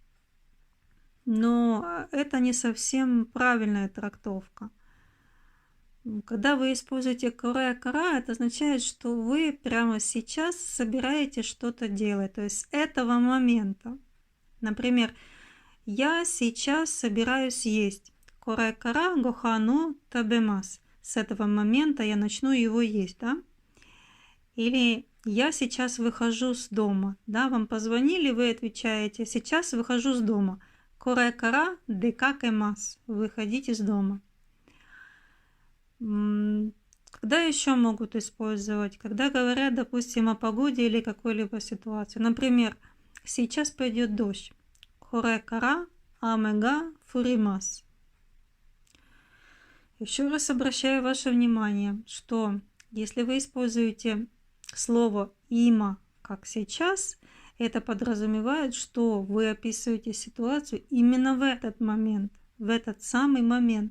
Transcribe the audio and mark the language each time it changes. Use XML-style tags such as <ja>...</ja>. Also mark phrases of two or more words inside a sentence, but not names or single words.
<ru>Но это не совсем правильная трактовка. Когда вы используете коре-кара, это означает, что вы прямо сейчас собираетесь что-то делать, то есть с этого момента. Например, я сейчас собираюсь есть.</ru> <ja>これから ご飯 食べます.</ja> <ru>С этого момента я начну его есть, да? Или я сейчас выхожу с дома, да? Вам позвонили, вы отвечаете, сейчас выхожу с дома.</ru> <ja>これから 出かけます.</ja> <ru>Выходить из дома. Когда еще могут использовать? Когда говорят, допустим, о погоде или какой-либо ситуации. Например, сейчас пойдет дождь.</ru> <ja>これから 雨が 降ります.</ja> <ru>Еще раз обращаю ваше внимание, что если вы используете слово «има» как «сейчас», это подразумевает, что вы описываете ситуацию именно в этот момент, в этот самый момент.</ru>